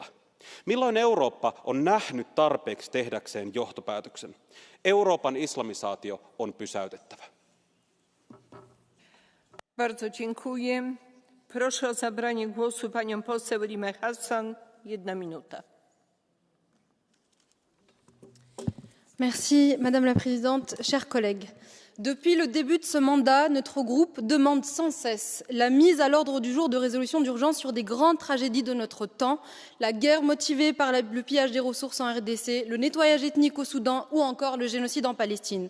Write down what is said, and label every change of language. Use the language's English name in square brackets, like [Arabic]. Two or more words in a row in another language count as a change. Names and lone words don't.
[Finnish] Milloin Eurooppa on nähnyt tarpeeksi tehdäkseen johtopäätöksen? Euroopan islamisaatio on pysäytettävä. [Polish] Bardzo dziękuję. Proszę o zabranie głosu panią poseł Rimę Hassan. 1 minuta. [French] Merci, Madame la Présidente. Chers collègues, Depuis le début de ce mandat, notre groupe demande sans cesse la mise à l'ordre du jour de résolutions d'urgence sur des grandes tragédies de notre temps, la guerre motivée par le pillage des ressources en RDC, le nettoyage ethnique au Soudan ou encore le génocide en Palestine.